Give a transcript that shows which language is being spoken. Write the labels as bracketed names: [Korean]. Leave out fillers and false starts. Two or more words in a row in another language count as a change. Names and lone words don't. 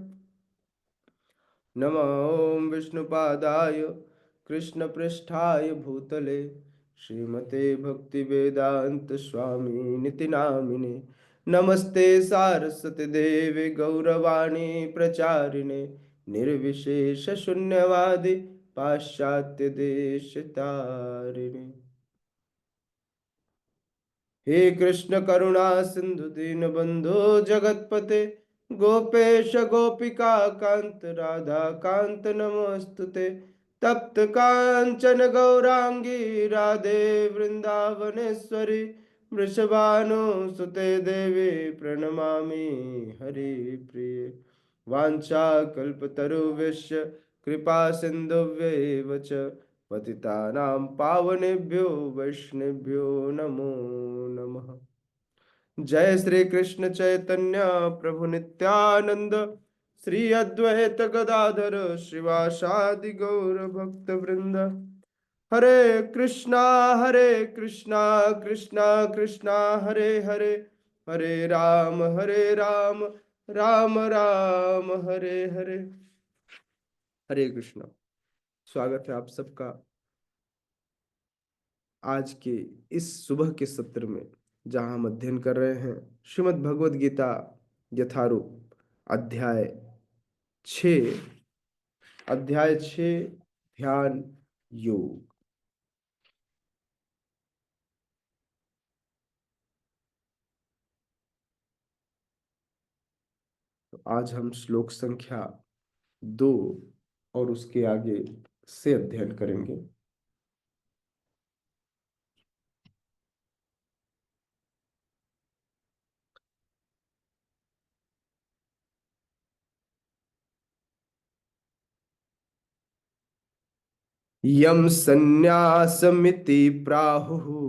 [Sanskrit] नमो विष्णुपादाय कृष्ण पृष्ठाय भूतले श्रीमते भक्ति वेदांत स्वामी निति नामिने। नमस्ते सारस्वती देवी गौरवाणी प्रचारिणे निर्विशेष शून्यवादी पाश्चात्य देश तारिणे। हे कृष्ण करुणा सिंधु दीन बंधु जगतपते गोपेश गोपिका कांत राधा कांत नमोस्तुते। तप्त कांचन गौरांगी राधे वृंदावनेश्वरी वृषभानुसुते देवी प्रणमामि हरिप्रिये। वाञ्छाकल्पतरुभ्यश्च कृपा सिन्धुभ्येव च पतितानां पावनेभ्यो वैष्णवेभ्यो नमो नमः। जय श्री कृष्ण चैतन्य प्रभु नित्यानंद श्री अद्वैत गदाधर श्रीवासादि गौर भक्त वृंद। हरे कृष्णा कृष्णा कृष्णा हरे हरे हरे राम राम राम हरे हरे। हरे कृष्णा। [Hindi] स्वागत है आप सबका आज के इस सुबह के सत्र में, जहां हम अध्ययन कर रहे हैं श्रीमद् भगवद गीता यथारूप अध्याय 6। अध्याय 6 ध्यान योग। तो आज हम श्लोक संख्या 2 और उसके आगे से अध्ययन करेंगे। [Sanskrit] यम संन्यासमिति प्राहुः